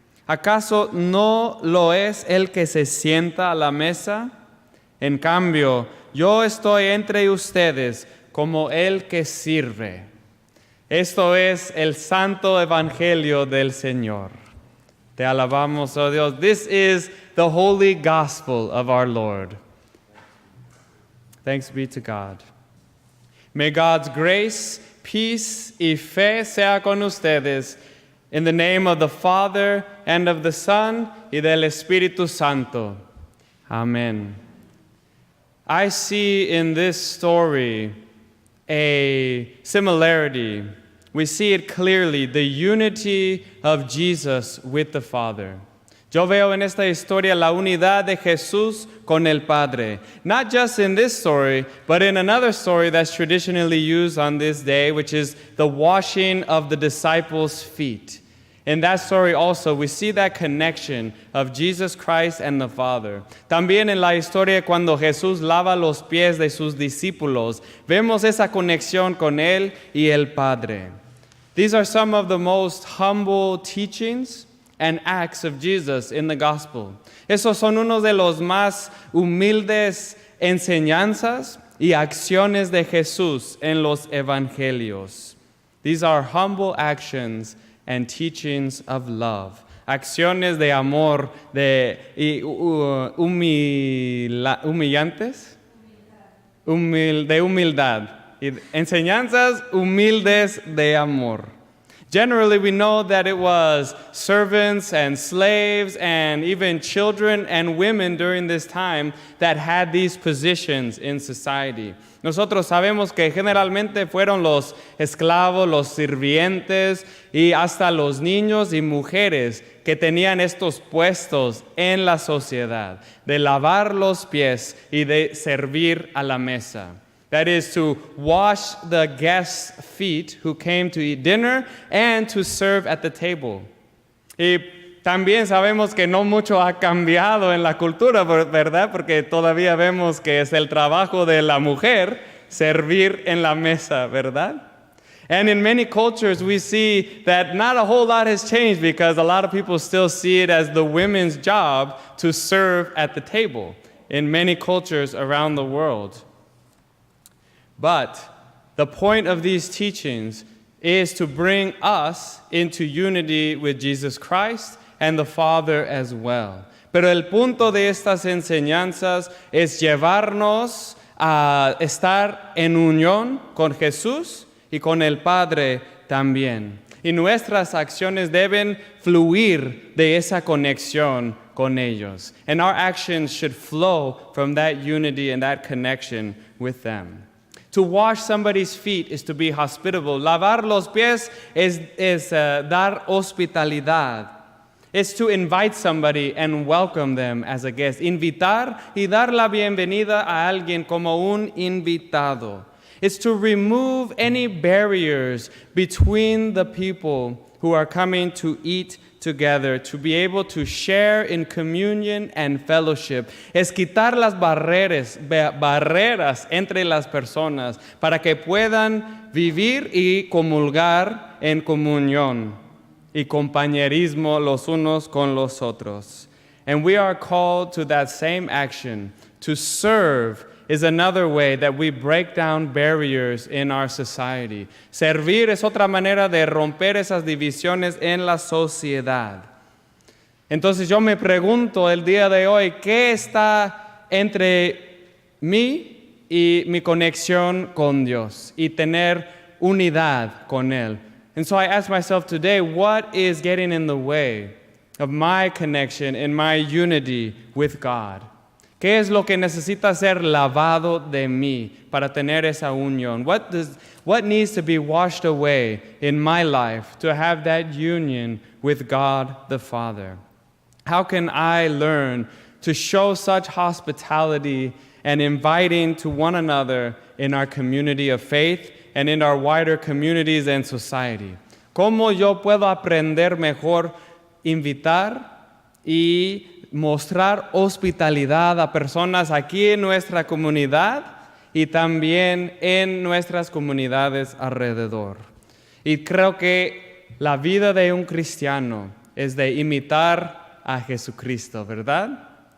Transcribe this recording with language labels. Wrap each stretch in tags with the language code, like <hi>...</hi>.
<es>¿Acaso no lo es el que se sienta a la mesa? En cambio, yo estoy entre ustedes como el que sirve. Esto es el santo evangelio del Señor. Te alabamos, oh Dios.</es> <en>This is the holy gospel of our Lord. Thanks be to God. May God's grace, peace</en> <es>y fe sea con ustedes.</es> <en>In the name of the Father, and of the Son,</en> <es>y del Espíritu Santo.</es> <en>Amen. I see in this story a similarity. We see it clearly, the unity of Jesus with the Father.</en> <es>Yo veo en esta historia la unidad de Jesús con el Padre.</es> <en>Not just in this story, but in another story that's traditionally used on this day, which is the washing of the disciples' feet. In that story also, we see that connection of Jesus Christ and the Father.</en> <es>También en la historia cuando Jesús lava los pies de sus discípulos, vemos esa conexión con Él y el Padre.</es> <en>These are some of the most humble teachings and acts of Jesus in the gospel.</en> <es>Esos son unos de los más humildes enseñanzas y acciones de Jesús en los evangelios.</es> <en>These are humble actions and teachings of love.</en> <es>Acciones de amor, humillantes, de humildad. Enseñanzas humildes de amor.</es> <en>Generally, we know that it was servants and slaves and even children and women during this time that had these positions in society.</en> <es>Nosotros sabemos que generalmente fueron los esclavos, los sirvientes y hasta los niños y mujeres que tenían estos puestos en la sociedad, de lavar los pies y de servir a la mesa.</es> <en>That is to wash the guests' feet who came to eat dinner and to serve at the table.</en> <es>Y también sabemos que no mucho ha cambiado en la cultura, ¿verdad? Porque todavía vemos que es el trabajo de la mujer servir en la mesa, ¿verdad?</es> <en>And in many cultures we see that not a whole lot has changed because a lot of people still see it as the women's job to serve at the table in many cultures around the world. But the point of these teachings is to bring us into unity with Jesus Christ and the Father as well.</en> <es>Pero el punto de estas enseñanzas es llevarnos a estar en unión con Jesús y con el Padre también. Y nuestras acciones deben fluir de esa conexión con ellos.</es> <en>And our actions should flow from that unity and that connection with them. To wash somebody's feet is to be hospitable.</en> <es>Lavar los pies es dar hospitalidad.</es> <en>It's to invite somebody and welcome them as a guest.</en> <es>Invitar y dar la bienvenida a alguien como un invitado.</es> <en>It's to remove any barriers between the people who are coming to eat together, to be able to share in communion and fellowship.</en> <es>Es quitar las barreras entre las personas para que puedan vivir y comulgar en comunión y compañerismo los unos con los otros.</es> <en>And we are called to that same action. To serve is another way that we break down barriers in our society.</en> <es>Servir es otra manera de romper esas divisiones en la sociedad. Entonces yo me pregunto el día de hoy, ¿qué está entre mí y mi conexión con Dios y tener unidad con Él?</es> <en>And so I ask myself today, what is getting in the way of my connection and my unity with God?</en> <es>¿Qué es lo que necesita ser lavado de mí para tener esa unión?</es> <en>What needs to be washed away in my life to have that union with God the Father? How can I learn to show such hospitality and inviting to one another in our community of faith and in our wider communities and society?</en> <es>¿Cómo yo puedo aprender mejor invitar y mostrar hospitalidad a personas aquí en nuestra comunidad y también en nuestras comunidades alrededor? Y creo que la vida de un cristiano es de imitar a Jesucristo, ¿verdad?</es>